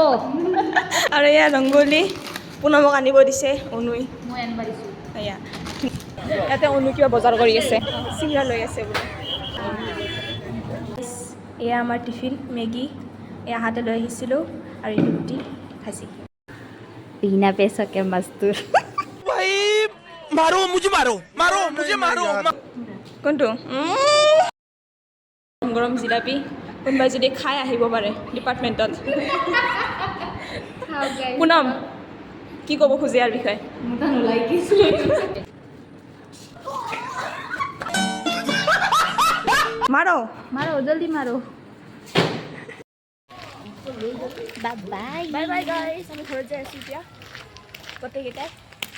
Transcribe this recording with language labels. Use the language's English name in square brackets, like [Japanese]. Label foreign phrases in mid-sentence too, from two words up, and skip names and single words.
[Assamese] আৰু এয়া ৰংগলী পুনমক আনিব দিছে অনুই মই আনিব দিছোঁ এয়া ইয়াতে অনু কিবা বজাৰ কৰি আছে চিংৰা লৈ আছে বোলে এয়া আমাৰ টিফিন মেগী এয়া হাতে লৈ আহিছিলোঁ আৰু এইটো ৰুটি ভাজি [Hindi] बिना पैसा के मजदूर भाई मारो मुझे मारो मारो मुझे मारो [Assamese] কোনটো গৰম জিলাপি কোনোবাই যদি খাই আহিব পাৰে ডিপাৰ্টমেণ্টত পুনম কি ক'ব খোজে ইয়াৰ বিষয়ে মাৰো [Hindi] मारो जल्दी मारो [English] bye bye guys [Assamese] আমি ঘৰত যাই আছোঁ এতিয়া গোটেইকেইটাই